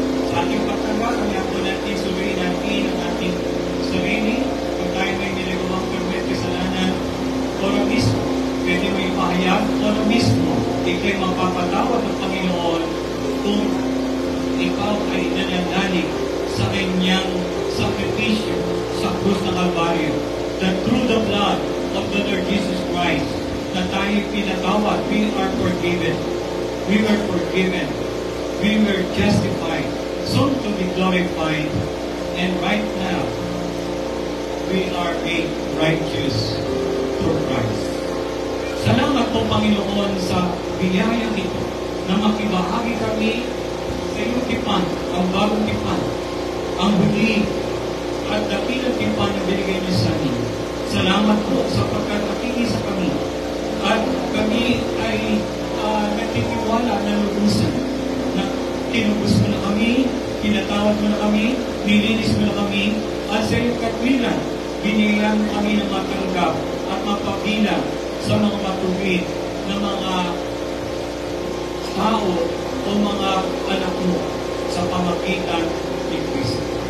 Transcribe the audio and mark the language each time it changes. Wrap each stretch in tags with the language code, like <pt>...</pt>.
<tl>Sa ating pagtanggap, kaya po natin suriin natin ang ating sarili, kung tayo may nilagawang permit kasalanan, oro mismo, pwede mo ipahayag, oro mismo, ikay mapapatawad ng Panginoon kung ikaw ay nananalig sa kanyang sakripisyo sa krus ng Kalbaryo.</tl> <en>That through the blood of the Lord Jesus Christ,</en> <tl>na tayo pinatawad,</tl> <en>we are forgiven. We were forgiven. We were justified, soon to be glorified, and right now, we are made righteous through Christ.</en> <tl>Salamat po, Panginoon, sa biyayang ito na makibahagi kami sa iyong tipan, ang bagong tipan, ang huli at dakilang tipan na binigay niyo sa amin. Salamat po sapagkat nakikinig sa kami at kami ay nagtitiwala na lubusan na tinubos mo na kami, pinatawad mo na kami, nilinis mo na kami, at sa iyong katwiran, binigyan kami ng matanggap at mapabilang sa mga matuwid na mga tao o mga anak mo sa pamagitan ni Kristo.</tl>